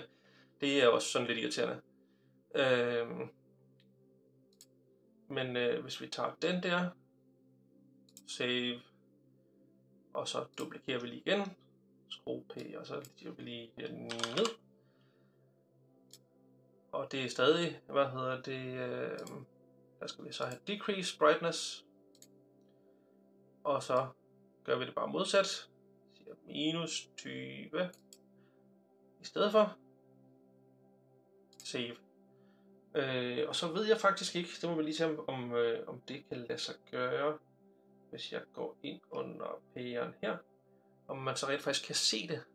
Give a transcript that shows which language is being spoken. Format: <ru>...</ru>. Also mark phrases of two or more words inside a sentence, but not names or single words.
<da>Det er også sådan lidt irriterende. Men hvis vi tager den der, save, og så duplikerer vi lige igen, skrue P, og så siger vi lige ned. Og det er stadig, der skal vi så have</da> <en>decrease brightness,</en> <da>og så gør vi det bare modsat, siger minus 20 i stedet for, save. Og så ved jeg faktisk ikke, det må vi lige se om det kan lade sig gøre, hvis jeg går ind under pæren her, om man så rent faktisk kan se det.</da>